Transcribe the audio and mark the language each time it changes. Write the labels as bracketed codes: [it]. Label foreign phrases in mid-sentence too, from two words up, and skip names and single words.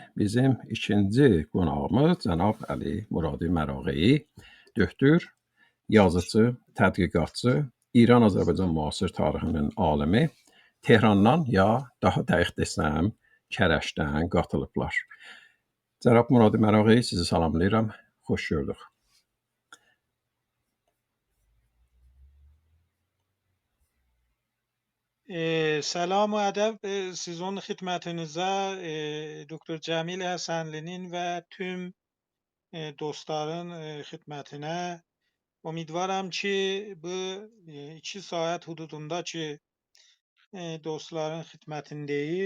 [az] Bizim ikinci qonağımız cənab Əli Muradi Mərağeyi, doktor, yazıcı, tədqiqatçı, İran-Azərbaycan müasir tarixinin alimi, Tehrandan ya daha dəqiq desəm, Kərəşdən qatılıblar. Cənab Muradi Mərağeyi, sizi salamlayıram, xoş gördük. [fa] سلام و ادب [az] sizin xidmətinizə Doktor Cəmil Həsənlinin və tüm dostların xidmətinə. Ümidvaram ki, bu 2 saat hududunda ki dostların xidmətindəyik.